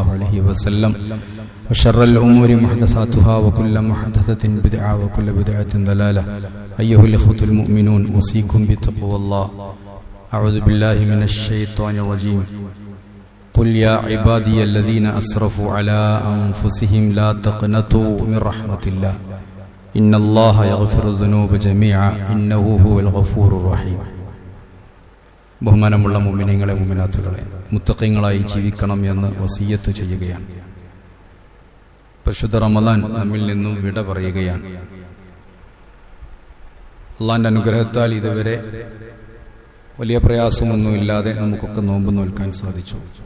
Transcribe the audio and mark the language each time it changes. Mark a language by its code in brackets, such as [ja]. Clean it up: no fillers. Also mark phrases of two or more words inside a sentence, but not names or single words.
[ar] عليه وسلم وشر الأمور محدثاتها وكل محدثة بدعة وكل بدعة ضلالة أيها الإخوة المؤمنون أوصيكم بتقوى الله أعوذ بالله من الشيطان الرجيم قل يا عبادي الذين أسرفوا على أنفسهم لا تقنطوا من رحمة الله إن الله يغفر الذنوب جميعا إنه هو الغفور الرحيم. [ml] ബഹുമാനമുള്ള മുഅ്മിനീങ്ങളെ മുഅ്മിനാത്തുകളെ, മുത്തഖീങ്ങളായി ജീവിക്കണം എന്ന് വസിയ്യത്ത് ചെയ്യുകയാണ്. പരിശുദ്ധ റമളാൻ നമ്മിൽ നിന്നും വിട പറയുകയാണ്. അള്ളാന്റെ അനുഗ്രഹത്താൽ ഇതുവരെ വലിയ പ്രയാസമൊന്നുമില്ലാതെ നമുക്കൊക്കെ നോമ്പ് നോൽക്കാൻ സാധിച്ചു.